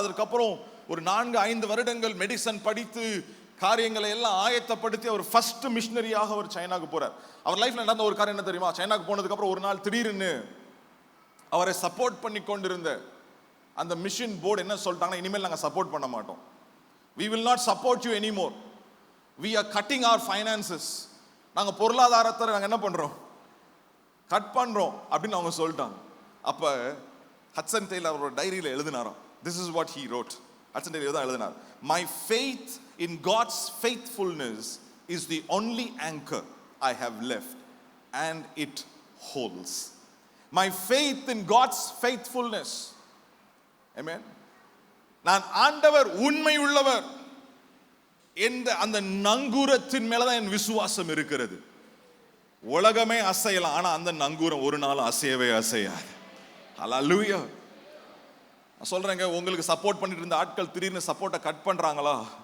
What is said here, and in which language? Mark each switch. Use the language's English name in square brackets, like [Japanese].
[Tamil] அதற்கப்புறம் ஒரு 4-5 வருடங்கள் மெடிசன் படித்து காரியங்களை எல்லாம் ஆயத்தப்படுத்தி அவர் ஃபர்ஸ்ட் மிஷனரியாக அவர் சைனாக்கு போறார். அவர் லைஃப்ல நடந்த ஒரு காரியம் என்ன தெரியுமா? சைனாக்கு போனதுக்கு அப்புறம் ஒரு நாள் திடீர்னு அவரை சப்போர்ட் பண்ணி கொண்டிருந்த அந்த மிஷன் போர்டு என்ன சொல்லிட்டாங்கன்னா, இனிமேல் நாங்கள் சப்போர்ட் பண்ண மாட்டோம். [English] we will not support you anymore, we are cutting our finances. [Tamil] நாங்கள் பொருளாதாரத்தை நாங்கள் என்ன பண்றோம், கட் பண்றோம் அப்படின்னு அவங்க சொல்லிட்டாங்க. அப்ப ஹட்சன் டெய்லர் அவரோட டைரியில எழுதினாராம். [English] this is what he wrote. [Tamil] Hatsun Taylor தான் எழுதினார், [English] my faith in God's faithfulness is the only anchor I have left and it holds. My faith in God's faithfulness. Amen. [Tamil] நான் ஆண்டவர் உண்மை உள்ளவர் என்ற அந்த நங்கூரத்தின் மேலதான் என் விசுவாசம் இருக்கிறது. உலகமே அசையலாம், ஆனா அந்த நங்கூரம் ஒரு நாள் அசையவே அசையாது. ஹல்லேலூயா. நான் சொல்றேங்க, உங்களுக்கு சப்போர்ட் பண்ணிட்டு இருந்த ஆட்கள் திடீர்னு சப்போர்ட்டை கட் பண்றாங்களா?